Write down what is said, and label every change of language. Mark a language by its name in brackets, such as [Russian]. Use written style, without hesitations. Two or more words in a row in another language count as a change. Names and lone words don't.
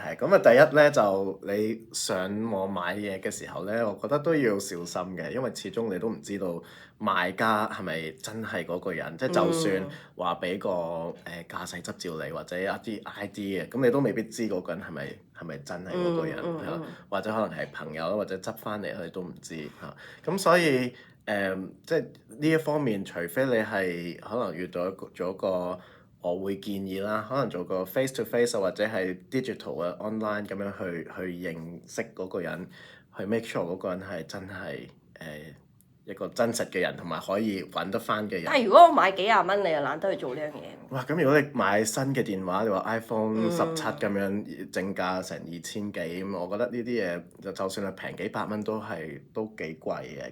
[Cantonese] 咁啊，第一咧就你上網買嘢嘅時候咧，我覺得都要小心嘅，因為始終你都唔知道賣家係咪真係嗰個人。即係就算話俾個駕駛執照你，或者一啲 ID 嘅，咁你都未必知嗰個人係咪真係嗰個人，係咯？或者可能係朋友，或者執翻嚟，佢哋都唔知嚇。咁所以即係呢一方面，除非你係可能遇到咗個。我會建議啦，可能做個 [English] face to face [Cantonese] 或者係 digital 嘅 online 咁樣去認識嗰個人，去 [English] make sure [Cantonese] 嗰個人係真係一個真實嘅人，同埋可以揾得翻嘅人。但係如果我買幾廿蚊，你又懶得去做呢樣嘢。哇！咁如果你買新嘅電話，你話 iPhone 17咁樣正價成2000幾咁，我覺得呢啲嘢就算係平幾百蚊都幾貴嘅。